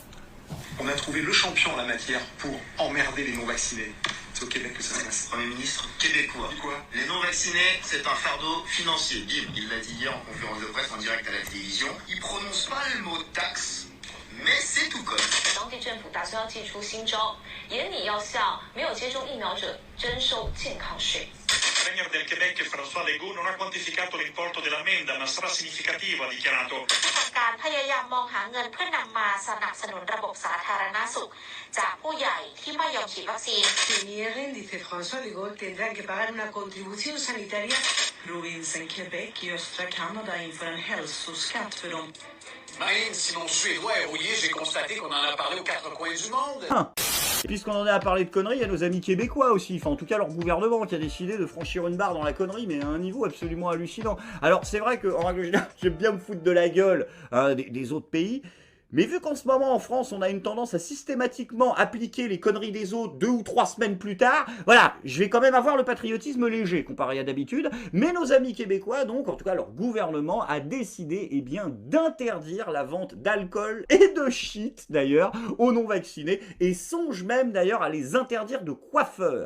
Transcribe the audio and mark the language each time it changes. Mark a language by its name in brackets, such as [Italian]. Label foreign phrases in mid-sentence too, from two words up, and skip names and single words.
[French] On a trouvé le champion en la matière pour emmerder les non-vaccinés. C'est au Québec que ça se passe. Premier ministre québécois. Quoi? Les non-vaccinés, c'est un fardeau financier. Bim, il l'a dit hier en conférence de presse en direct à la télévision. Il prononce pas le mot taxe. Mais c'est tout comme. [Chinese] 当地政府打算要祭出新招，严拟要向没有接种疫苗者征收健康税。 [Italian] Il premier del Québec François Legault non ha quantificato l'importo dell'ammenda, ma sarà significativo, ha dichiarato. [Thai] การพยายามมองหาเงินเพื่อนำมาสนับสนุนระบบสาธารณสุขจากผู้ใหญ่ที่ไม่ยอมฉีดวัคซีน [Spanish] Si nieguen, dice François Legault, tendrán que pagar una contribución sanitaria. [Swedish] Provinsen Québec i Canada inför en hälsoskatt för dem. [French] Marine, si mon suédois est rouillé, j'ai constaté qu'on en a parlé aux quatre coins du monde. Et puisqu'on en est à parler de conneries, il y a nos amis québécois aussi, enfin en tout cas leur gouvernement qui a décidé de franchir une barre dans la connerie, mais à un niveau absolument hallucinant. Alors c'est vrai qu'en règle générale, j'aime bien me foutre de la gueule des autres pays, mais vu qu'en ce moment en France on a une tendance à systématiquement appliquer les conneries des autres 2 ou 3 semaines plus tard, voilà, je vais quand même avoir le patriotisme léger comparé à d'habitude, mais nos amis québécois, donc en tout cas leur gouvernement a décidé eh bien d'interdire la vente d'alcool et de shit d'ailleurs aux non-vaccinés, et songe même d'ailleurs à les interdire de coiffeurs.